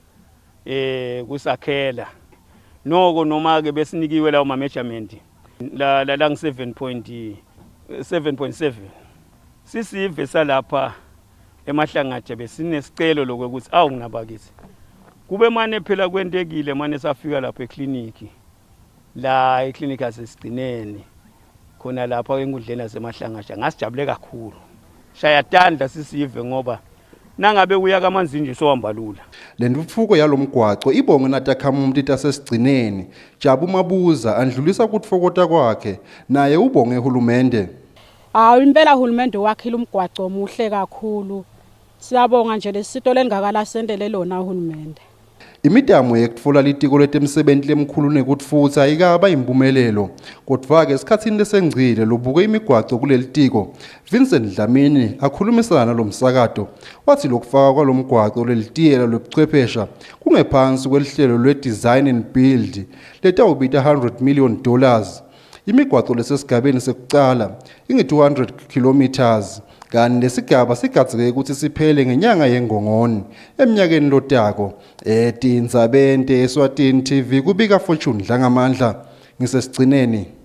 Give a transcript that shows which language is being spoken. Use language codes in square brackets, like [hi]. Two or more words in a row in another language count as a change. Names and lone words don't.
[ss] kusakhela noko noma ke besinikiwe lawo ma measurement la ngi 7.7 sisive salapha eMahlangatsha besinesicelo lokuthi awunginabakisi kube manje phela kwentekile manje safika lapha ekliniki la ekliniki asesigcineni khona lapha enkundleni yaseMahlangatsha ngasijabule kakhulu shaya tandla sisive ngoba nangabe uya kamanzi nje sohamba lula lentuthuko yalomgwaco ibonge natakhamumuntu tasesigcineni Jabu Mabuza andlulisa ukutfokota kwakhe naye ubonge uhulumende impela uhulumende wakhila umgwaco omuhle kakhulu siyabonga nje lesito lengakalasendele lona uhulumende Imidamo yekutfola litiko letemsebenzi lemkhulu nekutfutsa ikaba impumelelo kodwa ke esikhatsini lesengcile lobuke imigwaco kulelitiko Vincent Dlamini akhulumisana lomsakato wathi lokufaka kwalomgwaco lelitiyela lobuchwephesha kungephansi kwelihlelo lwe- [en] design and build [ss] letawubita $100 million imigwaco lesesigabeni sekucala ingi-200 kilometers kanti lesigaba sigadzeke ukuthi siphele ngenyanga yeNgongoni eminyakeni lotako Tindzabente Eswatini TV kubika Fortune Dlangamandla ngisesigcineni